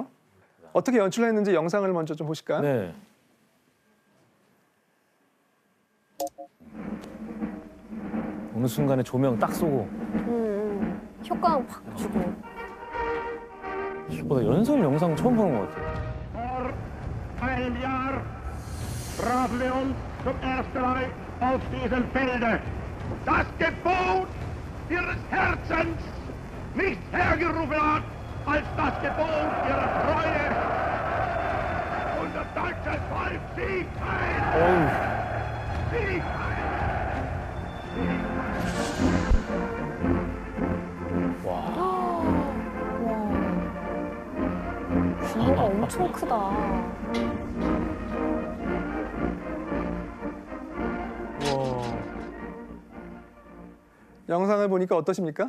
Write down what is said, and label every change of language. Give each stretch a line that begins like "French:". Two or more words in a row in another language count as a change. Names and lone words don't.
Korean: 어떻게 연출했는지 영상을 먼저 좀 보실까요? 네. 어느 순간에 조명 딱 쏘고 효과음 확 주고. 나 연설 영상 처음 보는 것 같아요.
German: Vor einem Jahr trafen wir uns zum ersten Mal auf diesem Felde. Das Gebot ihres Herzens nicht hergerufen hat, als das Gebot ihrer Treue. Unser deutsches Volk siegt ein!
Korean: 어우,
German: Siegt ein!
Korean: 규모가 엄청 크다. 영상을 보니까 어떠십니까?